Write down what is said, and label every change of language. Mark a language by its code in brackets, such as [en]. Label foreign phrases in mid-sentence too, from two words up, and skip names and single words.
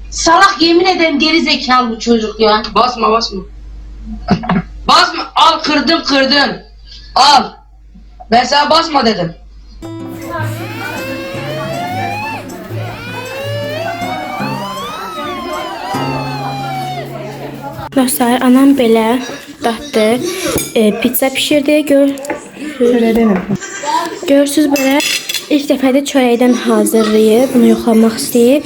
[tr] salak, yemin ederim geri zekalı bu çocuk ya. Basma basma. Basma, al kırdın. Al. Ben sana basma dedim. [az] Dostlar, anam belə daddı. Pizza pişirdi. Görürsüz belə ilk dəfədə çörəkdən hazırlayıb, bunu yoxlamaq istəyib.